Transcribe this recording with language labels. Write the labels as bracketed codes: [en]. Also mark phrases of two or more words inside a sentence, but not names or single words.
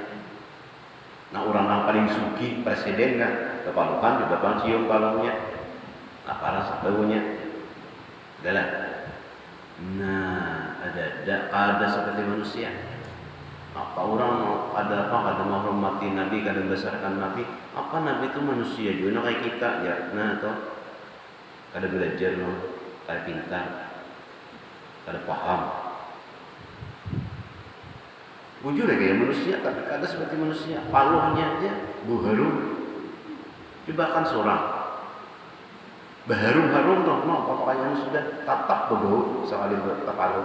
[bjn] Nah orang yang paling suki presiden kan kepaluhan juga bang cium paluhnya. Apa rasa baunya? Adalah. Nah ada seperti manusia. Apa orang ada menghormati Nabi, kada membesarkan Nabi? Apa Nabi itu manusia juga kayak kita ya? Nah toh kada belajar loh, kada pintar. Kada paham. Bujur ya kayak manusia, tapi kada seperti manusia. Paluhnya aja buharum. Coba kan seorang baharum-harum toh, no, pokoknya sudah tatap berbau sekali bertapaluh.